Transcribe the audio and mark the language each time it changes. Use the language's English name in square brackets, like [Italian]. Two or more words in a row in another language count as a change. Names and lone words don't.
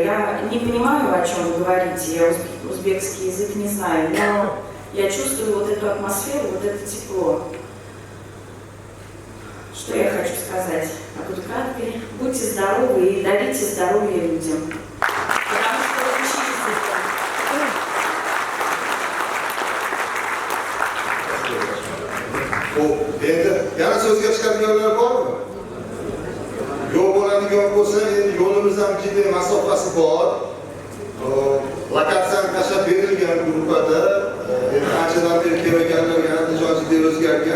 [Russian] Я не понимаю, о чем вы говорите, я узбекский язык не знаю, но я чувствую вот эту атмосферу, вот это тепло. Что я хочу сказать? А буду краткой. Будьте здоровы и дарите здоровье людям. Потому что вы учились [Uzbek] Endi yana so'zga chiqadiganlar bormi? Yo'q bo'ladigan bo'lsa, endi yo'limiz ham jiddiy masofasi bor. Lokatsiyani tashlab berilgan gruppada anchadan beri kelmaganlarga Andijon jiddiy o'zgargan.